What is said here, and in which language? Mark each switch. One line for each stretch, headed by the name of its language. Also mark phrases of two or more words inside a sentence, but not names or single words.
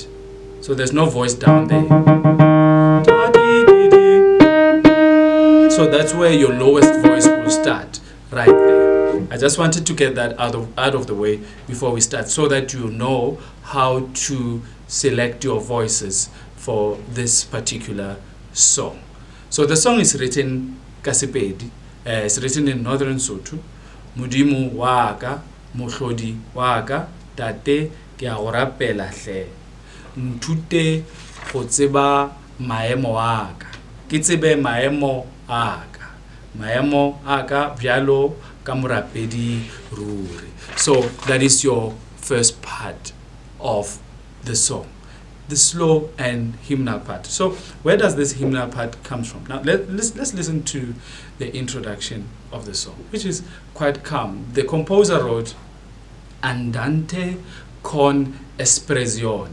English: So there's no voice down there. So that's where your lowest voice will start, right there. I just wanted to get that out of the way before we start, so that you know how to select your voices for this particular song. So the song is written Kasipedi, it's written in Northern Sotho.
Northern Sotho: Mudimu waka, mohlodi waka, tate ke a go rapela hle. Ntute go tseba maemo aka. Ke tsebe maemo aka. Maemo aka bjalo ka morapedi ruri.
English: So that is your first part of the song, the slow and hymnal part. So where does this hymnal part come from? Now let's listen to the introduction of the song, which is quite calm. The composer wrote
Italian: andante con espressione.